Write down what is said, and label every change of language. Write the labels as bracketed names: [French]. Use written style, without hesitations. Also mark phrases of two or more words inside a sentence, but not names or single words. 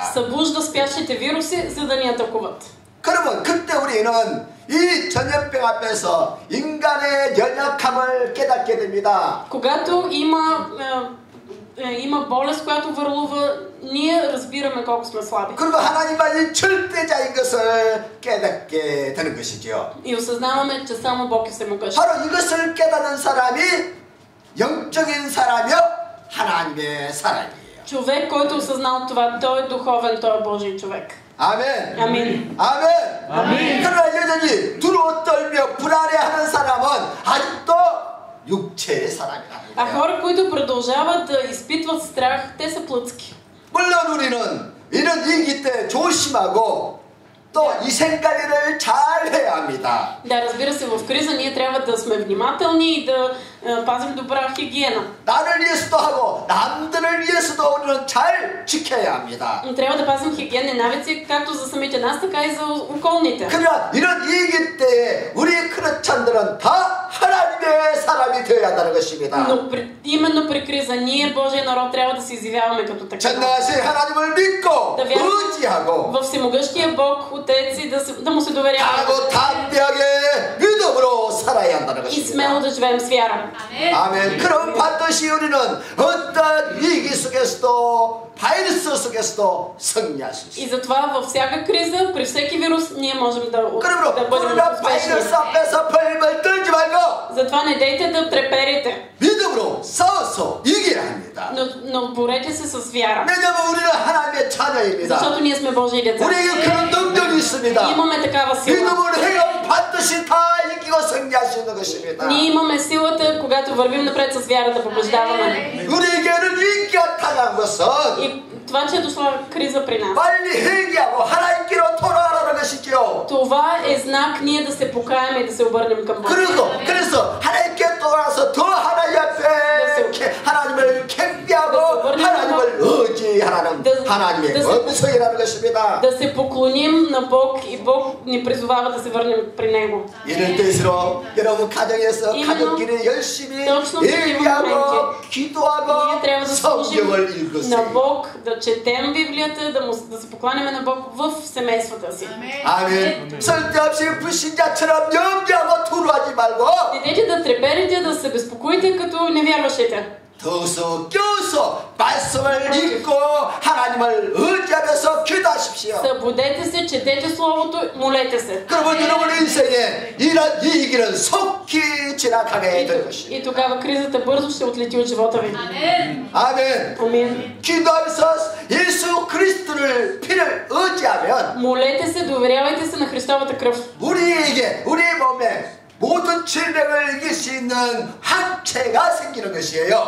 [Bulgarian] Събужда спящите вируси, за да ни атакуват. [Korean] 그러면 그때 우리는 이 전염병 앞에서 인간의 연약함을 깨닫게 됩니다. [Bulgarian] Когато има болест, която върлува, ние разбираме колко сме слаби. [Korean] 그리고 하나님만이 절대자인 것을 깨닫게 되는 것이죠. [Bulgarian] И осъзнаваме, че само Бог е всемогъщ. [Korean] 바로 이것을 깨닫는 사람이 영적인 사람이요 하나님의 사람이에요. [Bulgarian] Човек, който е осъзнал това, той е духовен, той е Божий човек. [Korean] 아멘. [Bulgarian] Амин. [Korean] 아멘. 아멘. 그러나 여전히 두려워 떨며 불안해하는 사람은 아직도 육체의 사람이라는 [Bulgarian] А [Korean] 거예요. [Bulgarian] хора, които продължават да изпитват страх, те са плътски. [Korean] 물론 우리는 이런 위기 때 조심하고 또 위생관리를 잘 해야 합니다. [Bulgarian] Да, разбира се, в криза ние трябва да сме внимателни и да пазим добра хигиена. [Korean] 나를 위해서도 하고 남들을 위해서도 우리는 잘 지켜야 합니다. [Bulgarian] Трябва да пазим хигиенни навици, както за самите нас, така и за околните. [Korean] 그러나 이런 위기 때에 우리 크리스찬들은 다 하나님의 사람이 되어야 한다는 것입니다. [Bulgarian] Но именно при криза ние, Божия народ, трябва да се изявяваме като така. [Korean] 전능하신 하나님을 믿고 [Bulgarian] Да вярваме [Korean] 의지하고 [Bulgarian] във всемогъщия Бог, Отец, и да му се доверяваме. [Korean] 하고 담대하게 믿음으로 살아야 한다는 [Bulgarian] И [Korean] 것입니다. [Bulgarian] смело да живеем с вяра. [Korean] 아멘. 그럼 반드시 우리는 어떤 위기 속에서도 바이러스 속에서도 승리할 수 있습니다. [Bulgarian] И затова във всяка криза, при всеки вирус, ние можем да [Korean] 그러므로 [Bulgarian] бъдем [Korean] 코로나 [Bulgarian] успешни. [Korean] 바이러스 앞에서 벌벌 떨지 말고 [Bulgarian] Затова не дейте да треперите, [Korean] 믿음으로 싸워서 이겨야 합니다. [Bulgarian] но борете се с вяра. [Korean] 왜냐하면 우리는 하나님의 자녀입니다. [Bulgarian] Защото ние сме Божии деца. [Korean] 우리에게 그런 능력이 있습니다. [Bulgarian] Имаме такава сила. [Korean] 믿음으로 행하면 반드시 다 이기고 승리할 수 있는 것입니다. [Bulgarian] Ние имаме силата, когато вървим напред с вяра, да побеждаваме. [Korean] 우리에게는 위기가 당한 것은 [Bulgarian] И това, че е дошла криза при нас, [Korean] 빨리 회개하고 하나님께로 돌아가라는 것이죠. [Bulgarian] това е знак ние да се покаем и да се обърнем към Бог. [Korean] 그래서 하나님께 돌아가서 더 하나님 앞에 하나님을 경배하고 하나님을 의지하라는 하나님의 음성이라는 것입니다. [Bulgarian] Да се поклоним на Бог и Бог ни призовава да се върнем при Него. [Korean] 이럴 때일수록 여러분 가정에서 가족끼리 열심히 예배하고 기도하고 [Bulgarian] Ние трябва да служим [Korean] 성경을 [Bulgarian] на [Korean] 읽으세요. [Bulgarian] Бог, да четем Библията, да се покланяме на Бог в семействата си. [Korean] 아멘. 쓸데없이 불신자처럼 염려하고 두려워하지 말고 [Bulgarian] Недейте да треперите, да се безпокоите като невярващите. [Korean] 더서 껴서 말씀을 읽고 하나님을 의지하면서 기도하십시오. [Bulgarian] Събудете се, четете Словото, молете се. [Korean] 그러면 여러분의 인생에 이런 위기는 속히 지나가게 될 것입니다. [Bulgarian] И тогава кризата бързо ще отлети от живота ви. [Korean] 아멘. [Bulgarian] Амин. [Korean] 기도하면서 예수 그리스도를 피를 의지하면 [Bulgarian] Молете се, доверявайте се на Христовата кръв. [Korean] 우리에게 우리 몸에 모든 질병을 이길 수 있는 항체가 생기는 것이에요.